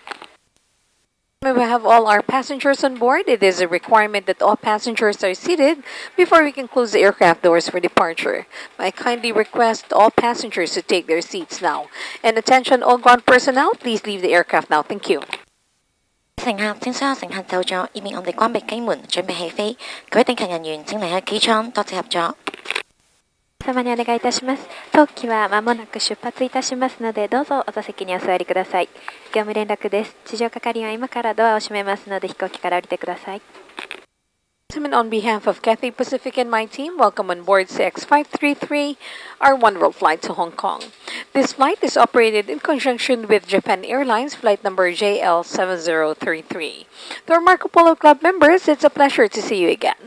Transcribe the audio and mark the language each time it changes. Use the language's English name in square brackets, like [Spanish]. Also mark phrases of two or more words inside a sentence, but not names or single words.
[English] We have all our passengers on board. It is a requirement that all passengers are seated before we can close the aircraft doors for departure. I kindly request all passengers to take their seats now. And attention all ground personnel, please leave the aircraft now. Thank you. [Cantonese] 乘客，請所有乘客就座，以免我哋關閉機門，準備起飛。各位定勤人員請離開機艙，多謝合作。 [Japanese] 様にお願いいたします。当機は間もなく出発いたしますので、どうぞお座席にお座りください。業務連絡です。地上係員は今からドアを閉めますので、飛行機から降りてください。 [English] On behalf of Cathay Pacific and my team, welcome on board CX533, our one-world flight to Hong Kong. This flight is operated in conjunction with Japan Airlines flight number JL7033. To our Marco Polo Club members, it's a pleasure to see you again.